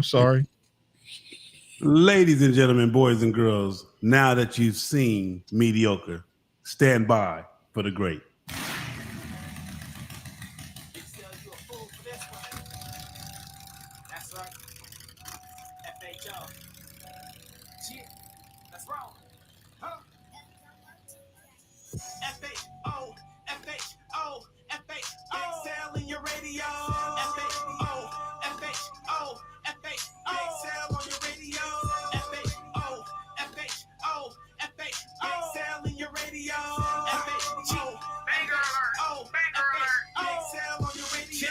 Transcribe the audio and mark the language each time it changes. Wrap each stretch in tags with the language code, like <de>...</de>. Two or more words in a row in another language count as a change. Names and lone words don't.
<en>Ladies and gentlemen, boys and girls, now that you've seen mediocre, stand by for the great. That's right. FHO. Shit. That's wrong. Huh? FHO. FHO. FHO. Excel in your radio. FHO. FHO. FHO. Excel on your radio. FHO. FHO. FHO. Excel in your radio. FHO. Banger alert. FHO. Excel on your radio.</en>